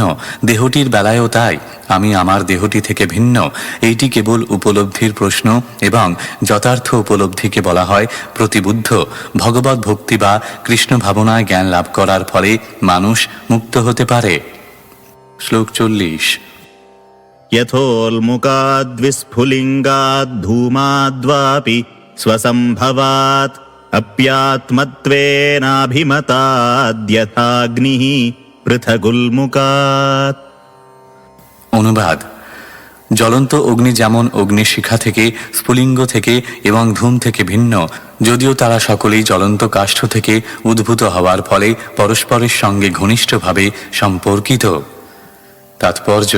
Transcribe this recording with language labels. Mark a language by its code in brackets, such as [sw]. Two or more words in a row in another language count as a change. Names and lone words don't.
[bn] দেহটির বেলায়ও তাই, আমি আমার দেহটি থেকে ভিন্ন। এইটি কেবল উপলব্ধির প্রশ্ন এবং যথার্থ উপলব্ধিকে বলা হয় প্রতিবুদ্ধ। ভগবত ভক্তি বা কৃষ্ণ ভাবনায় জ্ঞান লাভ করার ফলে মানুষ মুক্ত হতে পারে। শ্লোক 40। [sa] यथोल्मुकाद्विस्फुलिङ्गाद् धूमाद्वापि स्वसम्भवात् अप्यात्मत्वेनाभिमताद्यथाग्निः पृथगुल्मुकात्। [bn] অনুবাদ: জ্বলন্ত অগ্নি যেমন অগ্নিশিখা থেকে, স্ফুলিঙ্গ থেকে এবং ধূম থেকে ভিন্ন, যদিও তারা সকলেই জ্বলন্ত কাষ্ঠ থেকে উদ্ভূত হওয়ার ফলে পরস্পরের সঙ্গে ঘনিষ্ঠভাবে সম্পর্কিত।